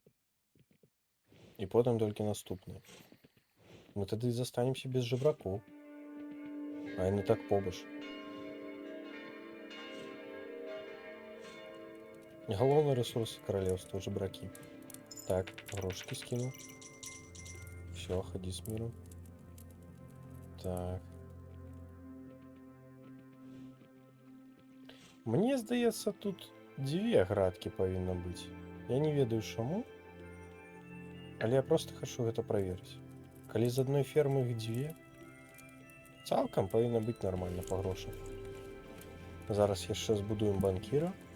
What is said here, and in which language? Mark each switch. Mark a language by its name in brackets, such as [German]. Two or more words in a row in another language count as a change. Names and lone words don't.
[Belarusian] І потым толькі наступныя. Мы тады застанемся без жабракоў. А яны так побач. Галоўны рэсурс каралеўства жабракі. [Russian] Так, грошки скину. Все, ходи с миром. [Belarusian] Так. Мне здаецца, тут дзве градкі павінна быць. Я не ведаю чаму. Але я просто хочу гэта праверыць. Калі з адной фермы іх дзве, цалкам павінна быць нармальна па грошах. Зараз яшчэ збудуем банкіра.